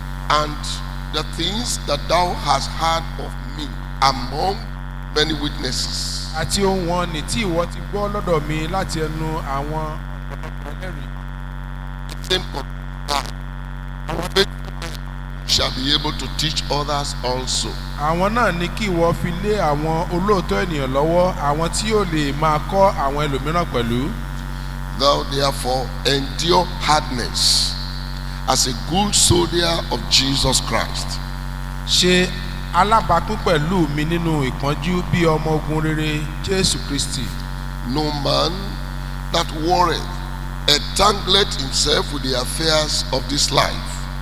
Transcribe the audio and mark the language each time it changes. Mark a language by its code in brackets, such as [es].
[en] And the things that thou hast heard of me among many witnesses. [yo] Àti ohun wọn ni tí ìwọ ti gbọ́ lọ́dọ̀ mi láti ẹnu àwọn ẹlẹ́rìí. [en] Same shall be able to teach others also. [yo] Àwọn náà ní kí ìwọ fi lé àwọn olóòótọ́ ènìyàn lọ́wọ́, àwọn tí yóò lè máa kọ́ àwọn ẹlòmíràn pẹ̀lú. [en] Thou therefore endure hardness as a good soldier of Jesus Christ. [yo] Ṣe alábàápín pẹ̀lú mi nínú ìpọ́njú bí ọmọ ogun rere Jésù Kristi. [en] No man that warreth entangleth himself with the affairs of this life.